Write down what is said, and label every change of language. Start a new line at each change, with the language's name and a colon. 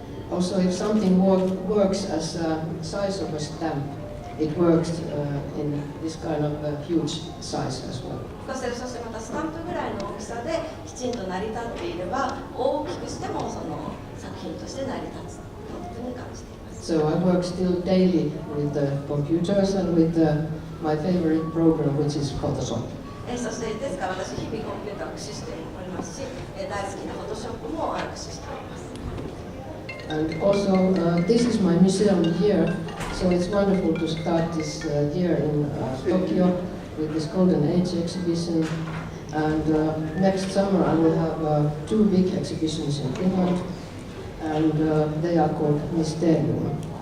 English: Also, if something works as a size of a stamp, it works in this kind of huge size as well.
Japanese: そしてまたスタンプぐらいの大きさできちんと成り立っていれば、大きくしても作品として成り立つというふうに感じています。
English: So I work still daily with the computers and with my favorite program, which is Photoshop.
Japanese: そしてですから私日々コンピューターを駆使しておりますし、大好きなフォトショップも駆使しております。
English: And also, this is my museum here, so it's wonderful to start this year in Tokyo with this Golden Age exhibition. And next summer I will have two big exhibitions in Finland, and they are called Mysterium.